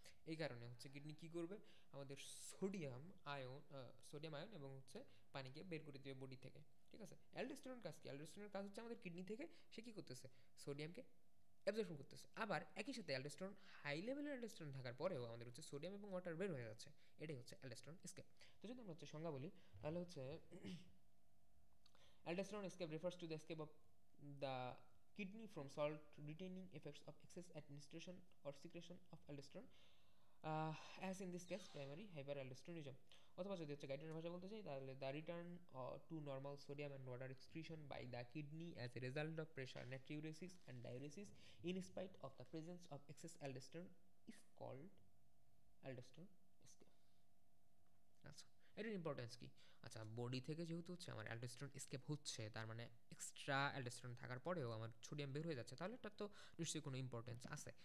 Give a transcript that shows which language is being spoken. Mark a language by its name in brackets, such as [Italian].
[Bangla] এই কারণে হচ্ছে কিডনি কি করবে? আমাদের সোডিয়াম আয়ন এবং হচ্ছে পানিকে বের করে দেবে বডি থেকে। ঠিক আছে? অ্যালডোস্টেরন কাজ কি? অ্যালডোস্টেরনের কাজ হচ্ছে আমাদের কিডনি থেকে সে কি করতেছে? সোডিয়ামকে অ্যাবজর্পশন করতেছে। আবার একই সাথে অ্যালডোস্টেরন, হাই লেভেলের অ্যালডোস্টেরন থাকার পরেও আমাদের হচ্ছে সোডিয়াম এবং ওয়াটার বের হয়ে যাচ্ছে। এটাই হচ্ছে অ্যালডোস্টেরন এসকেপ। তো যদি আমরা হচ্ছে সংজ্ঞা বলি তাহলে হচ্ছে [English] aldosterone escape refers to the escape of the kidney from salt retaining effects of excess administration or secretion of aldosterone, as in this case primary hyperaldosteronism. [Bangla] অথবা যদি হচ্ছে গাইডের ভাষা বলতে চাই তাহলে [English] The return to normal sodium and water excretion by the kidney as a result of pressure natriuresis and diuresis in spite of the presence of excess aldosterone is called aldosterone escape. [Bangla] আচ্ছা, এটার importance কি? আচ্ছা, body থেকে যেহেতু হচ্ছে আমার aldosterone escape হচ্ছে, তার মানে এক্সট্রা অ্যালডোস্টেরন থাকার পরেও আমার সোডিয়াম বের হয়ে যাচ্ছে, তাহলে এটার তো নিশ্চয়ই কোনো ইম্পর্টেন্স আছে।